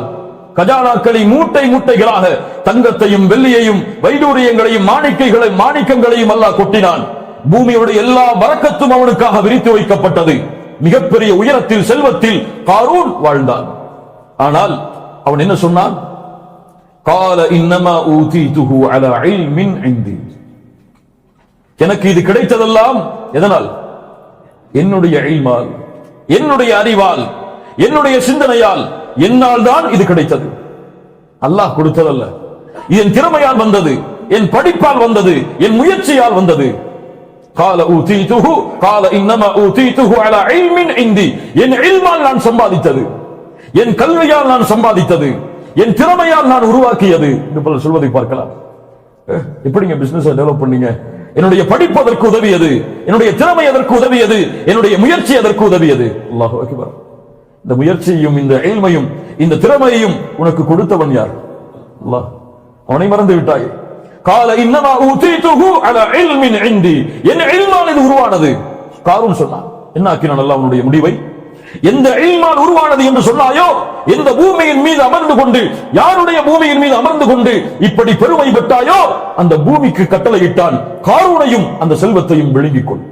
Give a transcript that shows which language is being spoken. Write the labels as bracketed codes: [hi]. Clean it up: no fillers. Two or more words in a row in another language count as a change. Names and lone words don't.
[ta] கஜானாக்களை மூட்டை மூட்டைகளாக தங்கத்தையும் வெள்ளியையும் வைடூரியங்களையும் மாணிக்கங்களையும் அல்லாஹ் கொட்டினான். பூமியோட எல்லா பரக்கத்தும் அவனுக்காக விரித்து வைக்கப்பட்டது. மிகப்பெரிய உயரத்தில், செல்வத்தில் காரூன் வாழ்ந்தான். ஆனால் அவன் என்ன சொன்னான்? [ar] قال انما اوتيته على علم عندي. [ta] எனக்கு இது கிடைத்ததெல்லாம் எதனால்? என்னுடைய இல்மால், என்னுடைய அறிவால், என்னுடைய சிந்தனையால், என்னால் தான் இது கிடைத்தது. அல்லாஹ் கொடுத்ததல்ல, என் திறமையால் வந்தது, என் படிப்பால் வந்தது, என் முயற்சியால் வந்தது. [ar] قال اوتيته قال انما اوتيته على علم عندي. [ta] என் இல்மால் நான் சம்பாதித்தது, என் கல்வியால் நான் சம்பாதித்தது, என் திறமையால் நான் உருவாக்கியது என்று பலர் சொல்வதை பார்க்கலாம். எப்படிங்க [en] business develop [ta] பண்ணீங்க? என்னுடைய படிப்பு அதற்கு உதவியது, என்னுடைய திறமை அதற்கு உதவியது, என்னுடைய முயற்சி அதற்கு உதவியது. [ar] الله أكبر. [ta] இந்த முயற்சியையும் இந்த இல்மையும் இந்த திறமையையும் உனக்கு கொடுத்தவன் யார்? அல்லாஹ். அவனை மறந்து விட்டாய். [ar] قال انما اوتيته على علم عندي. [ta] என் இல்மால் இது உருவானது. காரூன் சொன்னான். என்ன ஆக்கினான் அல்லாஹ் அவனுடைய முடிவை? எந்த இல்மால் உருவானது என்று சொன்னாயோ, எந்த பூமியின் மீது அமர்ந்து கொண்டு, யாருடைய பூமியின் மீது அமர்ந்து கொண்டு இப்படி பெருமை பெற்றாயோ, அந்த பூமிக்கு கட்டளையிட்டான், காரூனையும் அந்த செல்வத்தையும் விழுங்கிக் கொள்.